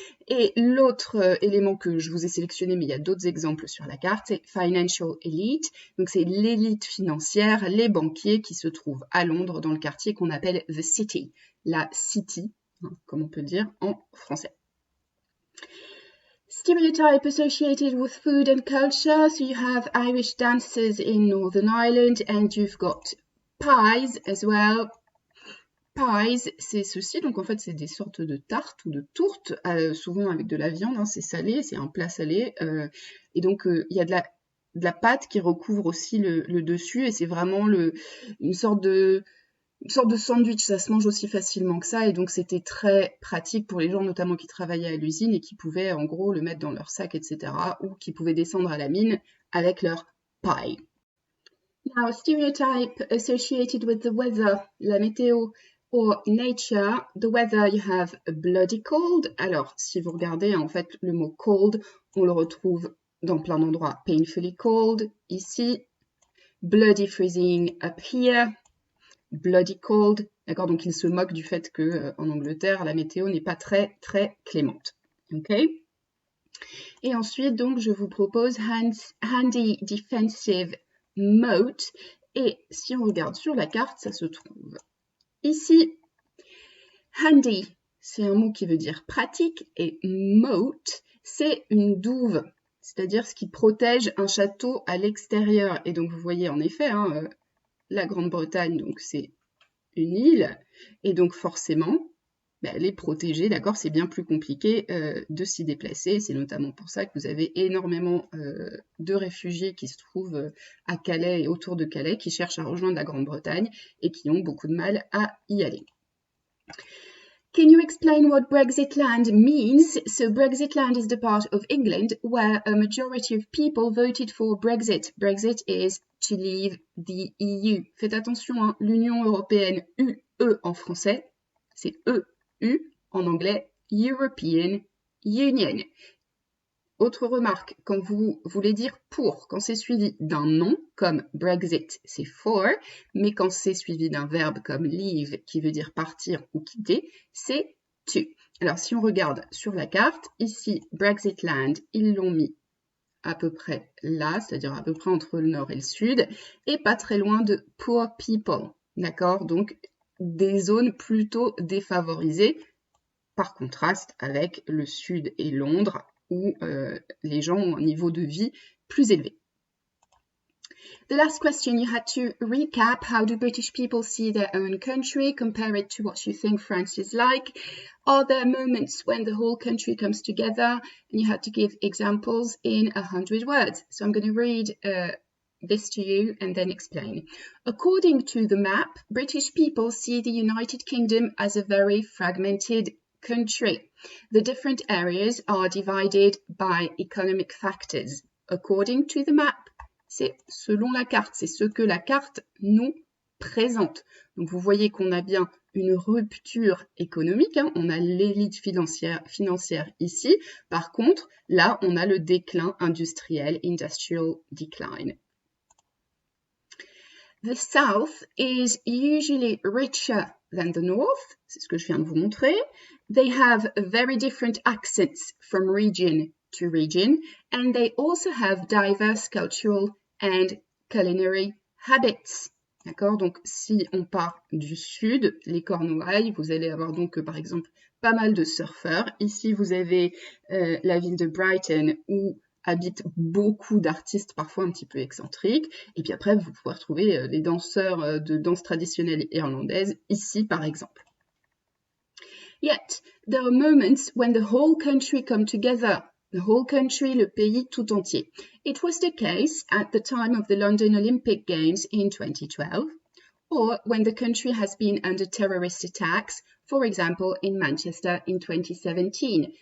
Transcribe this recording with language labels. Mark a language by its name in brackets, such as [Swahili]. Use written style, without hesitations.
[French] Et l'autre élément que je vous ai sélectionné, mais il y a d'autres exemples sur la carte, c'est Financial Elite. Donc c'est l'élite financière, les banquiers qui se trouvent à Londres dans le quartier qu'on appelle The City, la City, comme on peut dire en français. [English] Stereotype associated with food and culture, so you have Irish dancers in Northern Ireland and you've got pies as well. [French] Pies, c'est ceci, donc en fait c'est des sortes de tartes ou de tourtes, souvent avec de la viande, hein, c'est salé, c'est un plat salé, et donc il y a de la pâte qui recouvre aussi le dessus, et c'est vraiment une sorte de sandwich, ça se mange aussi facilement que ça, et donc c'était très pratique pour les gens notamment qui travaillaient à l'usine et qui pouvaient en gros le mettre dans leur sac, etc., ou qui pouvaient descendre à la mine avec leur pie. [English] Now, stereotype associated with the weather, la météo or nature. The weather, you have bloody cold. [French] Alors, si vous regardez, en fait, le mot cold, on le retrouve dans plein d'endroits. [English] Painfully cold, ici. Bloody freezing up here. Bloody cold, [French] d'accord? Donc il se moque du fait que en Angleterre, la météo n'est pas très très clémente. Okay? Et ensuite, donc, je vous propose handy defensive moat. Et si on regarde sur la carte, ça se trouve ici. Handy, c'est un mot qui veut dire pratique, et moat, c'est une douve, c'est-à-dire ce qui protège un château à l'extérieur. Et donc, vous voyez en effet, hein, la Grande-Bretagne, donc c'est une île, et donc forcément, elle est protégée, d'accord? C'est bien plus compliqué de s'y déplacer. C'est notamment pour ça que vous avez énormément de réfugiés qui se trouvent à Calais et autour de Calais, qui cherchent à rejoindre la Grande-Bretagne et qui ont beaucoup de mal à y aller. [English] Can you explain what Brexit land means? So Brexit land is the part of England where a majority of people voted for Brexit. Brexit is to leave the EU. [French] Faites attention, hein, l'Union européenne, UE en français, c'est EU, en anglais, European Union. Autre remarque, quand vous voulez dire pour, quand c'est suivi d'un nom, comme Brexit, c'est for, mais quand c'est suivi d'un verbe comme leave, qui veut dire partir ou quitter, c'est to. Alors, si on regarde sur la carte, ici, Brexit Land, ils l'ont mis à peu près là, c'est-à-dire à peu près entre le nord et le sud, et pas très loin de poor people, d'accord? Donc, des zones plutôt défavorisées, par contraste avec le sud et Londres, où les gens ont un niveau de vie plus élevé. [English] The last question, you had to recap how do British people see their own country, compare it to what you think France is like. Are there moments when the whole country comes together? And you had to give examples in 100 words. So I'm going to read this to you and then explain. According to the map, British people see the United Kingdom as a very fragmented country. The different areas are divided by economic factors. According to the map, [French] c'est selon la carte, c'est ce que la carte nous présente. Donc vous voyez qu'on a bien une rupture économique, hein, on a l'élite financière ici. Par contre, là, on a le déclin industriel, [English] industrial decline. The South is usually richer than the North, [French] c'est ce que je viens de vous montrer. [English] They have very different accents from region to region, and they also have diverse cultural and culinary habits. [French] D'accord? Donc, si on part du sud, les Cornouailles, vous allez avoir donc, par exemple, pas mal de surfeurs. Ici, vous avez la ville de Brighton où habitent beaucoup d'artistes, parfois un petit peu excentriques. Et puis après, vous pouvez retrouver les danseurs de danse traditionnelle irlandaise, ici, par exemple. [English] Yet, there are moments when the whole country come together. The whole country, [French] le pays tout entier. [English] It was the case at the time of the London Olympic Games in 2012, or when the country has been under terrorist attacks, for example in Manchester in 2017.